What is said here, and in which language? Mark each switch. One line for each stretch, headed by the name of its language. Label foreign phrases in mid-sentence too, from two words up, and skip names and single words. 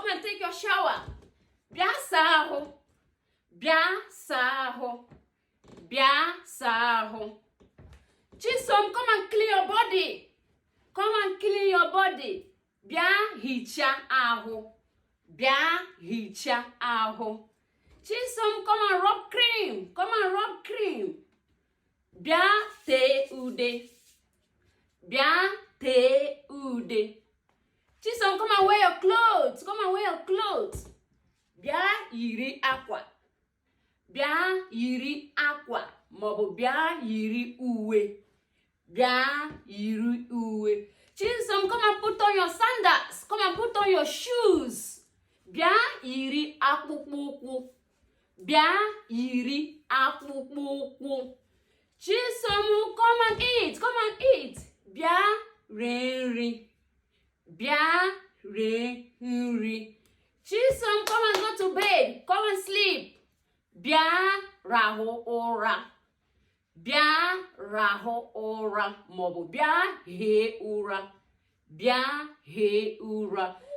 English: take your shower.
Igbo: Bịa saa ahụ. Bịa saa ahụ. Bịa saa ahụ. Chisom,
English: come and clean your body. Come and clean your body.
Igbo: Bịa hichaa ahụ. Bịa hichaa ahụ. Chisom,
English: come and rub cream. Come and rub cream.
Igbo: Bịa tee ude. Bịa tee ude. Chisom,
English: come and wear your clothes. Come and wear your clothes.
Igbo: Bịa yiri akwa. Bịa yiri akwa. Maọbụ bịa yiri uwe. Bịa yiri uwe. Chisom,
English: come and put on your sandals. Come and put on your shoes.
Igbo: Bịa yiri akpụkpọ ụkwụ. Bịa yiri akpụkpọ ụkwụ. Chisom,
English: come and eat. Come and eat.
Igbo: Bịa rie nri. Bịa rie nri. Chisom,
English: come and go to bed. Come and sleep.
Igbo: Bịa rahụ ụra. Bịa rahụ ụra. Maọbụ bịa hie ụra. Bịa hie ụra.